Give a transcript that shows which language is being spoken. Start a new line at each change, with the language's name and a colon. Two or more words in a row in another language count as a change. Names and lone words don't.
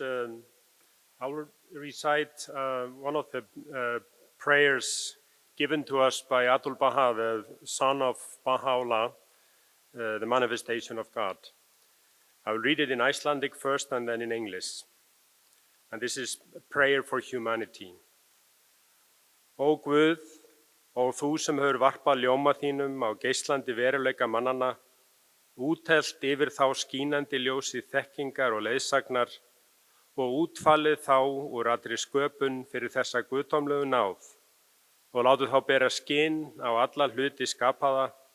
English: I will recite one of the prayers given to us by Abdul Baha, the son of Baha'u'llah, the manifestation of God. I will read it in Icelandic first and then in English. And this is a prayer for humanity.
Icelandic: Ó Guð, ó þú sem hefur varpað ljóma þínum á geislandi veruleika mannanna, úthellt yfir þá skínandi ljósi þekkingar og leiðsagnar og útfallið þá úr allri sköpun fyrir þessa guðdómlegu náð og látið þá bera skinn á alla hluti skapaða,